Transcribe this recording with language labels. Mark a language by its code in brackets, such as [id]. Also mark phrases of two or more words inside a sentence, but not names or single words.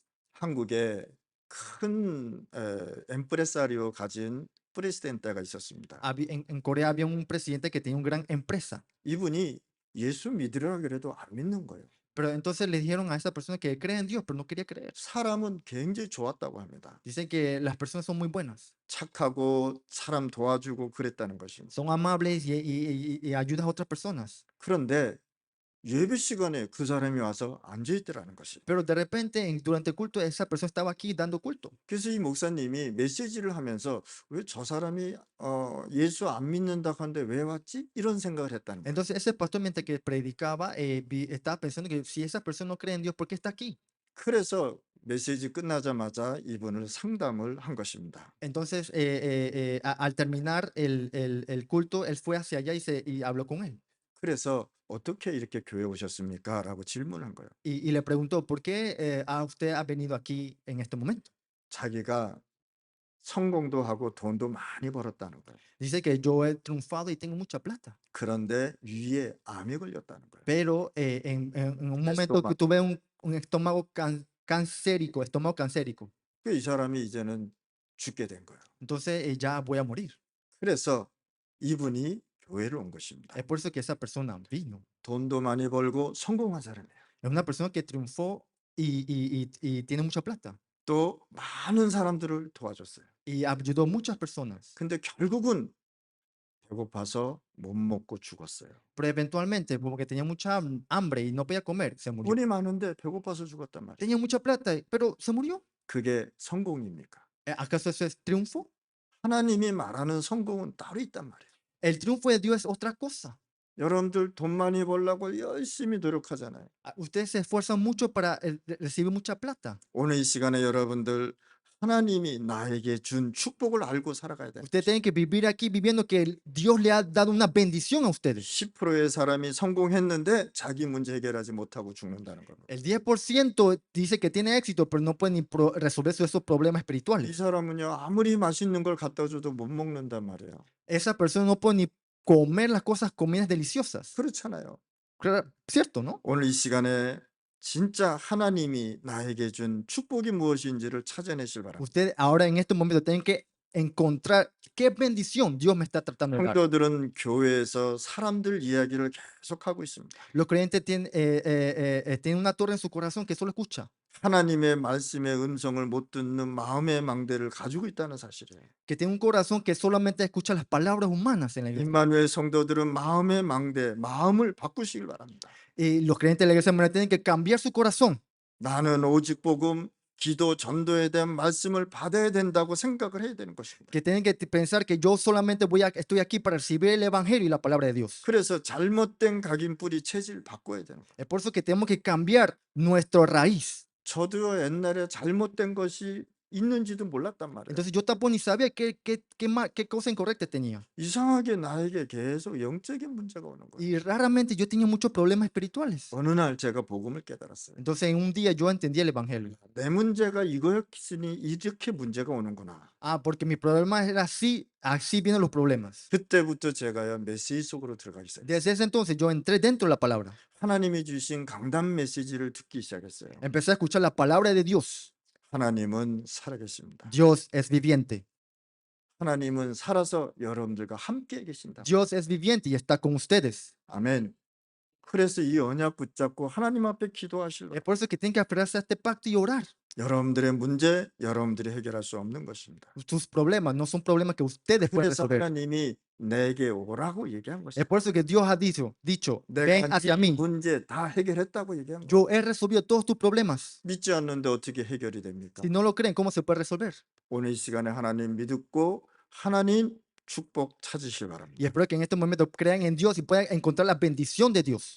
[ko] 한국에 큰 엠프레사리오 가진 프레시덴트가 있었습니다. [es] En Corea había un presidente que tenía una gran empresa. [ko] 이분이 예수 믿으려고 그래도 안 믿는 거예요. [es] Pero entonces le dijeron a esa persona que cree en Dios, pero no quería creer. [ko] 사람은 굉장히 좋았다고 합니다. [es] Dicen que las personas son muy buenas. [ko] 착하고 사람 도와주고 그랬다는 것입니다. [es] Son amables y ayudan a otras personas. [ko] 그런데 예배 시간에 그 사람이 와서 앉아 있더라는 것이. [es] Pero de repente, durante el culto, esa persona estaba aquí dando culto. [ko] 그래서 이 목사님이 메시지를 하면서 '왜 저 사람이 예수 안 믿는다고 하는데 왜 왔지?' 이런 생각을 했다는 거예요. [es] Entonces, ese pastor, mientras que predicaba, estaba pensando que si esa persona no cree en Dios, ¿por qué está aquí? [ko] 그래서 메시지 끝나자마자 이분을 상담을 한 것입니다. [es] Entonces, al terminar el culto, él fue hacia allá y habló con él. [ko] 그래서 "어떻게 이렇게 교회에 오셨습니까?" 라고 질문한 거예요. [es] Y le preguntó, ¿por qué usted ha venido aquí en este momento? [ko] 자기가 성공도 하고 돈도 많이 벌었다는 거예요. [es] Dice que yo he triunfado y tengo mucha plata. [ko] 그런데 위에 암이 걸렸다는 거예요. [es] Pero en un momento que estómago. tuve un estómago cancérico, estómago cancérico. [ko] 이 사람이 이제는 죽게 된 거예요. [es] Entonces ya voy a morir. [ko] 그래서 이분이 교회를 온 것입니다. [es] Es por eso que esa persona vino. [ko] 돈도 많이 벌고 성공한 사람이에요. [es] Es una persona que triunfó y tiene mucha plata. [ko] 또 많은 사람들을 도와줬어요. [es] Y ayudó a muchas personas. [ko] 근데 결국은 배고파서 못 먹고 죽었어요. [es] Pero eventualmente, porque tenía mucha hambre y no podía comer, se murió. [ko] 돈이 많은데 배고파서 죽었단 말이에요. [es] Tenía mucha plata, pero se murió. [ko] 그게 성공입니까? [es] ¿Acaso eso es triunfo? [ko] 하나님이 말하는 성공은 따로 있단 말이에요. [es] El triunfo de Dios es otra cosa. [ko] 여러분들 돈 많이 벌려고 열심히 노력하잖아요. [es] Ustedes se esfuerzan mucho para recibir mucha plata. [ko] 오늘 이 시간에 여러분들 하나님이 나에게 준 축복을 알고 살아가야 돼요. [es] Ustedes tienen que vivir aquí viviendo que Dios le ha dado una bendición a ustedes. [ko] 10%의 사람이 성공했는데 자기 문제 해결하지 못하고 죽는다는 겁니다. [es] El 10% dice que tiene éxito, pero no puede ni resolver esos problemas [ko] 이 [es] espirituales. [ko] 사람은요 아무리 맛있는 걸 갖다 줘도 못 먹는단 말이에요. [es] Esa persona no puede ni comer las comidas deliciosas. [ko] 그렇잖아요. [es] ¿Cierto, no? [ko] 오늘 이 시간에 진짜 하나님이 나에게 준 축복이 무엇인지를 찾아내실 바랍니다. [es] Ustedes ahora en este momento tienen que encontrar qué bendición Dios me está tratando de dar. [ko] 성도들은 교회에서 사람들 이야기를 계속하고 있습니다. [es] Los creyentes tienen una torre en su corazón que solo escucha. [ko] 하나님의 말씀의 음성을 못 듣는 마음의 망대를 가지고 있다는 사실이에요. [es] Que tiene un corazón que solamente escucha las palabras humanas en la iglesia. [ko] 임마누엘 성도들은 마음의 망대, 마음을 바꾸시길 바랍니다. [es] Y los creyentes de la iglesia moderna tienen que cambiar su corazón. [ko] 나는 오직 복음, 기도, 전도에 대한 말씀을 받아야 된다고 생각을 해야 되는 것입니다. [es] Que tienen que pensar que yo solamente estoy aquí para recibir el evangelio y la palabra de Dios. [ko] 그래서 잘못된 각인뿌리 체질 바꿔야 되는 거예요. [es] Es por eso que tenemos que cambiar nuestra raíz. [ko] 저도 옛날에 잘못된 것이 있는지도 몰랐단 말이에요. [es] Entonces yo tampoco ni sabía qué cosa incorrecta tenía. [ko] 이상하게 나에게 계속 영적인 문제가 오는 거예요. [es] Y raramente yo tenía muchos problemas espirituales. [ko] 어느 날 제가 복음을 깨달았어요. [es] Entonces en un día yo entendí el evangelio. [ko] 내 문제가 이거였으니 이렇게 문제가 오는구나. [es] Porque mi problema era así vienen los problemas. [ko] 그때부터 제가요 메시지 속으로 들어가기 시작했어요. [es] Desde ese entonces yo entré dentro de la palabra. [ko] 하나님이 주신 강단 메시지를 듣기 시작했어요. [es] Empecé a escuchar la palabra de Dios. [ko] 하나님은 살아계십니다. [es] Dios es viviente. [ko] 하나님은 살아서 여러분들과 함께 계신다. [es] Dios es viviente y está con ustedes. [ko] 아멘. 그래서 이 언약 붙잡고 하나님 앞에 기도하실로. [es] Es por eso que tienen que aferrarse a este pacto y orar. [ko] 여러분들의 문제 여러분들이 해결할 수 없는 것입니다. [es] Sus problemas no son problemas que ustedes pueden [ko] 그래서 [es] resolver. [ko] 하나님이 내게 오라고 얘기한 [es] Es [ko] 것입니다. [es] por eso que Dios ha dicho, ven [ko] 내가 [es] hacia [ko] 네 [es] mí. [ko] 문제 다 해결했다고 얘기한 거예요. [es] Yo he resolvido todos tus problemas. [ko] 믿지 않는데 어떻게 해결이 됩니까? [es] Si no lo creen, ¿cómo se puede resolver? [ko] 오늘 이 시간에 하나님 믿고 하나님 축복 찾으실 [es] Y [ko] 바랍니다. [es] espero que en este momento crean en Dios y puedan encontrar la bendición de Dios.